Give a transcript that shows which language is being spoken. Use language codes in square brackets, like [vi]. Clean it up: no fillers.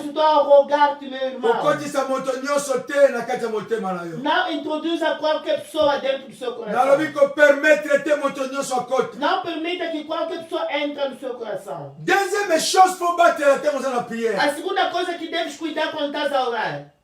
[pt] estou a rogar-te, meu irmão. [ln] okotisa moto nyonso te na kati ya motema na yo. [pt] Não introduza qualquer pessoa dentro do seu coração. [ln] nalobi kopermettre te moto nyonso akota. [pt] Não permita que qualquer pessoa entre no seu coração. [fr] deuxième chose [ln] fo batela te oza na prière. [pt] A segunda coisa que deves cuidar quando estás a orar.